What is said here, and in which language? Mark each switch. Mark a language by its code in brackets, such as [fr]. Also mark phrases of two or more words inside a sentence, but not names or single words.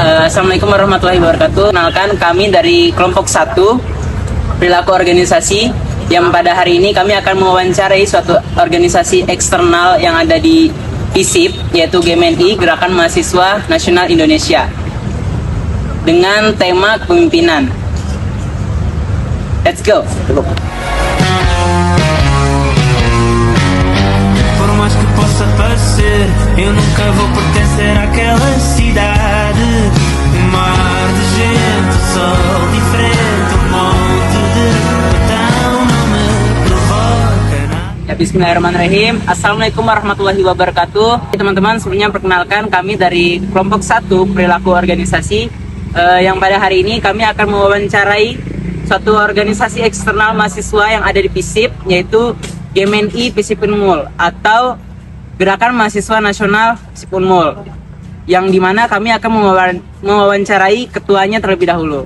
[ar] السلام عليكم ورحمة الله وبركاته. [id] Kenalkan, kami dari kelompok 1 perilaku organisasi, yang pada hari ini kami akan mewawancarai suatu organisasi eksternal yang ada di FISIP, yaitu GMNI, Gerakan Mahasiswa Nasional Indonesia, dengan tema kepemimpinan. [en] Let's go. [pt] Por mais que possa parecer, eu nunca vou pertencer àquela cidade. Mar de gente, sol diferente, monte de botão não me provoca nada. [ar] Ya, بسم الله الرحمن الرحيم. السلام عليكم ورحمة الله وبركاته. [id] Teman-teman, sebelumnya perkenalkan, kami dari kelompok 1 perilaku organisasi, yang pada hari ini kami akan mewawancarai suatu organisasi eksternal mahasiswa yang ada di FISIP, yaitu GMNI FISIP Unmul atau Gerakan Mahasiswa Nasional FISIP Unmul, yang dimana kami akan mewawancarai ketuanya terlebih dahulu.